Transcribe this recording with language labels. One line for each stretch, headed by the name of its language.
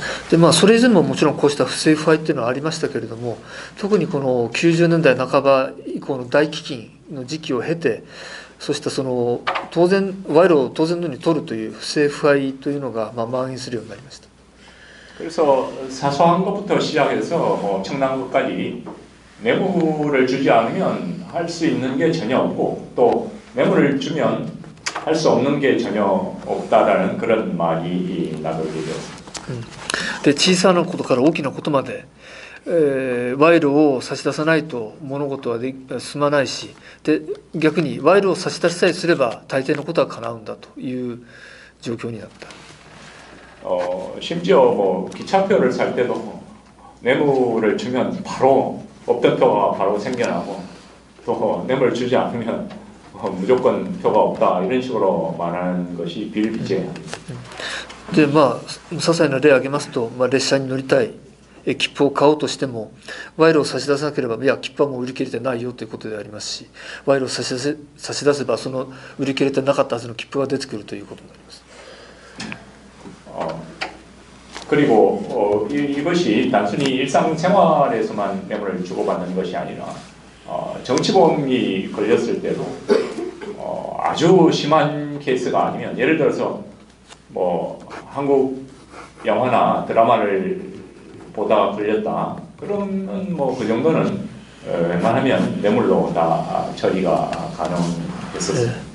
Japanese: でまあ、それ以前ももちろんこうした不正腐敗っていうのはありましたけれども、特にこの90年代半ば以降の大飢饉の時期を経て、そうしたその当然賄賂を当然のように取るという不正腐敗というのが蔓延するようになりました。
Korean: 그래서 사소한 것부터 시작해서 엄청난 것까지 뇌물을 주지 않으면 할 수 있는 게 전혀 없고 또 뇌물을 주면 할 수 없는 게 전혀 없다라는 그런 말이 나돌게 되었습니다.
Japanese: で小さなことから大きなことまで、賄賂を差し出さないと物事は進まないし、で逆に賄賂を差し出しさえすれば大抵のことは叶うんだという状況になった。
Korean: 심지어 뭐 기차표를 살 때도 뇌물을 주면 바로 없던 표가 바로 생겨나고 또 뇌물을 주지 않으면 무조건 표가 없다 이런 식으로 말하는 것이 비일비재합니다.
Japanese: でまあ些細な例を挙げますと、列車に乗りたい切符を買おうとしても賄賂を差し出さなければいや切符はもう売り切れてないよということでありますし、賄賂を差し出せばその売り切れてなかったはずの切符が出てくるということになります。
Korean: 그리고 이것이 단순히 일상생활에서만 뇌물을 주고받는 것이 아니라 정치범이 걸렸을 때도 아주 심한 케이스가 아니면 예를 들어서 뭐 한국 영화나 드라마를 보다 걸렸다 그러면 뭐 그 정도는 웬만하면 뇌물로 다 처리가 가능했었습니다.